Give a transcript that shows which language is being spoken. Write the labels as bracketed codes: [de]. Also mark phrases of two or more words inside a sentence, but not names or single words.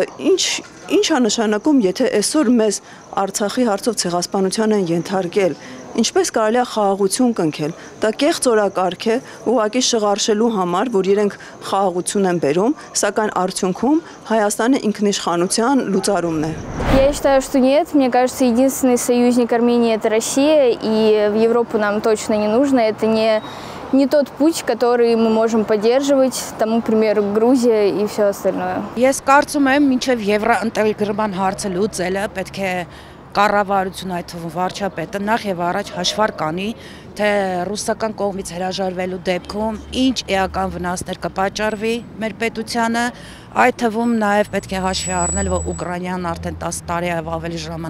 [hy] ինչ է նշանակում եթե այսօր մեզ Արցախի հարցով ցեղասպանության են ենթարկել Ինչպես կարելի է խաղաղություն կնքել, դա կեղծ օրակարգ է ուղղակի շղարշելու համար, որ իրենք խաղաղություն են բերում, սակայն արդյունքում Հայաստանի ինքնիշխանության լուծարումն է։ [ru] Я считаю, что нет. Мне кажется, единственный союзник Армении – это Россия, и в Европу нам точно не нужно. Это не тот путь, который мы можем поддерживать, тому, к примеру, Грузия и все остальное. [hy] Ես կարծում եմ, մինչև եվրոինտեգրման հարցը լուծելը պետք է կառավարությունը այդ վարչապետը նախ եւ առաջ հաշվար կանի, թե ռուսական կողմից հրաժարվելու դեպքում ինչ էական վնասներ կպատճառվի մեր պետությանը, այդ թվում նաեւ պետք է հաշվի առնել, որ Ուկրաինան արդեն 10 տարի եւ ավելի ժամանակ